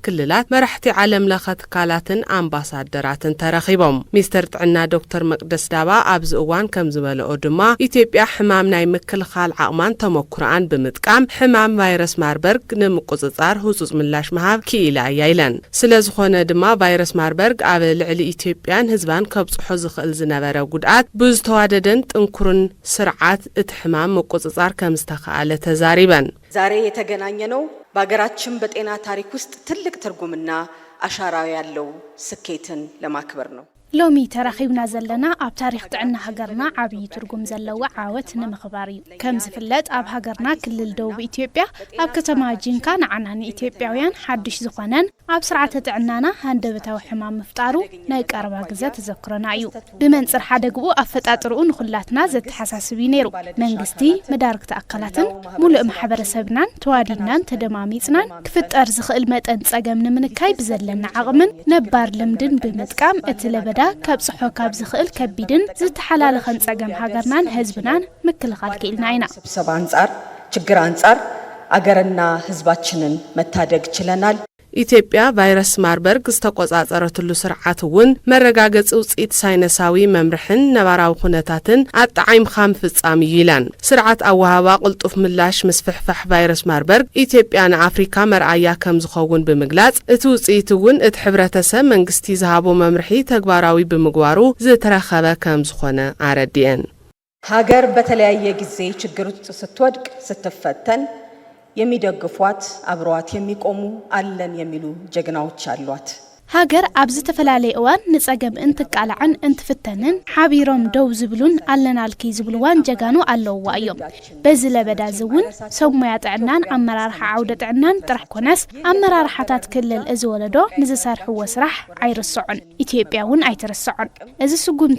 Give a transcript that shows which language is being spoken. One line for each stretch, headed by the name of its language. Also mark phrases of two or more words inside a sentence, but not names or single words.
Tigrinya: ክልላት መራሕቲ ዓለም ለኸ ትካላትን ኣምባሳደራትን ተረኺቦም ሚኒስትር ጥዕና ዶክተር መቅደስ ዳባ ኣብዚ እዋን ከም ዝበለኦ ድማ ኢትዮጵያ ሕማም ናይ ምክልኻል ዓቕማን ተመኩራን ምጥቃም ሕማም ቫይረስ ማርበርግ ንምቁጽጻር ህጹጽ ምላሽ መሃብ ክኢላ ያይለን ስለዝኾነ ድማ ቫይረስ ማርበርግ ኣብ ልዕሊ ኢትዮጵያን ህዝባን ከብጽሖ ዝኽእል ዝነበረ ጉድኣት ብዝተዋደደን ጥንኩርን ስርዓት እቲ ሕማም መቁጽጻር ከም ዝተኻኣለ ተዛሪበን
Amharic: ዛሬ የተገናኘነው በአገራችን በጤና ታሪክ ውስጥ ትልቅ ትርጉምና አሻራ ያለው ስኬትን ለማክበር ነው
Tigrinya: ሎሚ ተራኺብና ዘለና ኣብ ታሪኽ ጥዕና ሃገርና ዓብይ ትርጉም ዘለዎ ዓወት ንምኽባር እዩ ከም ዝፍለጥ ኣብ ሃገርና ክልል ደቡብ ኢትዮጵያ ኣብ ከተማ ጂንካ ንዓናኒ ኢትዮጵያውያን ሓድሽ ዝኾነን ኣብ ስርዓተ ጥዕናና ሃንደበታዊ ሕማም ምፍጣሩ ናይ ቀረባ ግዜ ተዘክረና እዩ ብመንጽር ሓደግኡ ኣፈጣጥርኡ ንኹላትና ዘተሓሳስብ ነይሩ መንግስቲ መዳርክቲ ኣካላትን ሙሉእ ማሕበረሰብናን ተዋዲድናን ተደማሚጽናን ክፍጠር ዝኽእል መጠን ጸገም ንምንካይ ብዘለና ዓቕምን ነባር ልምድን ብምጥቃም እቲ ለበዳ ከብጽሖ ካብ ዝኽእል ከቢድን ዝተሓላለኸን ጸገም ሃገርናን ህዝብናን ምክልኻል ክኢልና ኢና
Amharic: ስብሰባ አንጻር ችግር አንጻር አገርና ህዝባችንን መታደግ ችለናል
Tigrinya: ኢትዮጵያ ቫይረስ ማርበርግ ዝተቆጻጸረትሉ ስርዓት እውን መረጋገጽ ውጽኢት ሳይነሳዊ መምርሕን ነባራዊ ኩነታትን ኣጣዓይምኻ ምፍጻም ይላን ስርዓት ኣወሃባ ቅልጡፍ ምላሽ ምስፍሕፋሕ ቫይረስ ማርበርግ ኢትዮጵያ ንኣፍሪካ መርኣያ ከም ዝኸውን ብምግላጽ እቲ ውጽኢት እውን እቲ ሕብረተሰብ መንግስቲ ዝሃቦ መምርሒ ተግባራዊ ብምግባሩ ዝተረኸበ ከም ዝኾነ ኣረዲአን
Amharic: ሃገር በተለያየ ጊዜ ችግር ውስጥ ስትወድቅ ስትፈተን የሚደግፏት አብሯት የሚቆሙ አለን የሚሉ ጀግናዎች አሏት
Tigrinya: ሃገር ኣብ ዝተፈላለየ እዋን ንጸገም እንትቃልዕን እንትፍተንን ሓቢሮም ደው ዝብሉን ኣለናልኪ ዝብልዋን ጀጋኑ ኣለውዋ እዮም በዚ ለበዳ ዝውን ሰሙያ ጥዕናን ኣመራርሓ ዓውደ ጥዕናን ጥራሕ ኮነስ ኣመራርሓታት ክልል እዚ ወለዶ ንዝሰርሕዎ ስራሕ ኣይርስዑን ኢትዮጵያ እውን ኣይትርስዑን እዚ ስጉምቲ